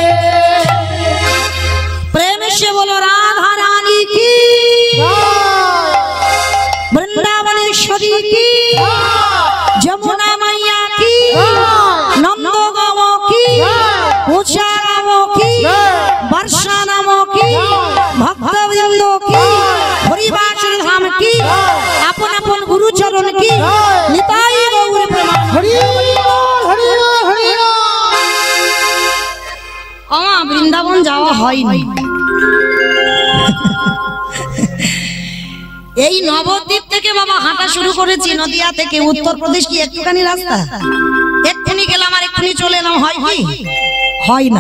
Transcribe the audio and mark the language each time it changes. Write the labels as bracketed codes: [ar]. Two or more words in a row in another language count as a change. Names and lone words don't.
[hi] प्रेम से बोलो राधा रानी की, वृंदावनेश्वरी की, जमुना मैया की, नंदो गाँवों की, ऊंचा गाँवों की, वर्षा नामों की, भक्त वृंदों की, हरिवासरी धाम की, अपन अपन गुरु चरण की, निताई गौर प्रणाम। हरि बोल हरि बोल हरि बोल। [bn] বৃন্দাবন যাওয়া হয়নি। এই নবদ্বীপ থেকে বাবা হাঁটা শুরু করেছি, নদিয়া থেকে উত্তরপ্রদেশ কি একটুখানি রাস্তা, এক্ষুনি গেলাম আর এক্ষুনি চলে এলাম, হয় কি হয় না।